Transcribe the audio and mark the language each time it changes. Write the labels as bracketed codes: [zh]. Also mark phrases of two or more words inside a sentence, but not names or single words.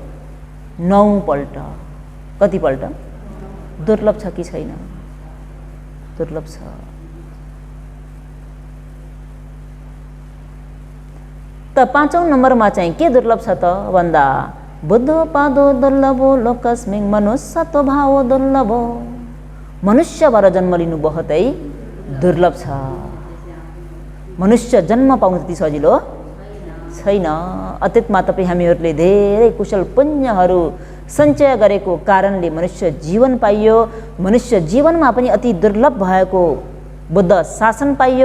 [ne] 9 पल्ट। कति पल्ट? दुर्लभ छ कि छैन? दुर्लभ छ। त 5औं नम्बरमा चाहिँ के दुर्लभ छ त भन्दा [pi] बुद्ध पादो दुर्लभो लोकस्मिङ मनुष्य तो भाव दुर्लभो। [ne] मनुष्यबाट जन्म लिनु बहुतै दुर्लभ छ। मनुष्य जन्म पाउनु त्यति सजिलो छैन। अतीतमा तपाईँ हामीहरूले धेरै कुशल पुण्यहरू सञ्चय गरेको कारणले मनुष्य जीवन पाइयो। मनुष्य जीवनमा पनि अति दुर्लभ भएको बुद्ध शासन पाइयो।